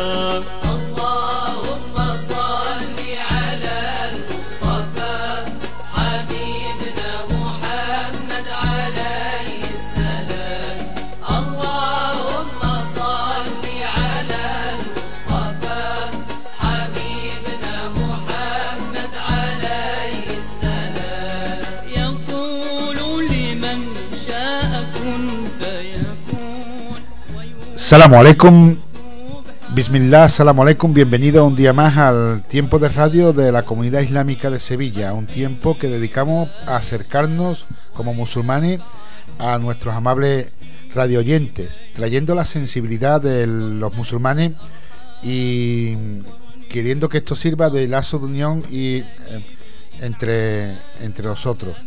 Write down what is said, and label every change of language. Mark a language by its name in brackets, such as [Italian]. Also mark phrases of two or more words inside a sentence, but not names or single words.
[Arabic] اللهم صل على المصطفى حبيبنا محمد عليه السلام اللهم صل على المصطفى حبيبنا محمد عليه السلام يقول لمن شاء كن فيكون السلام عليكم، بسم الله، السلام عليكم, [Spanish] bienvenido un día más al tiempo de radio de la Comunidad Islámica de Sevilla, un tiempo que dedicamos a acercarnos como musulmanes a nuestros amables radioyentes, trayendo la sensibilidad de los musulmanes y queriendo que esto sirva de lazo de unión y entre nosotros.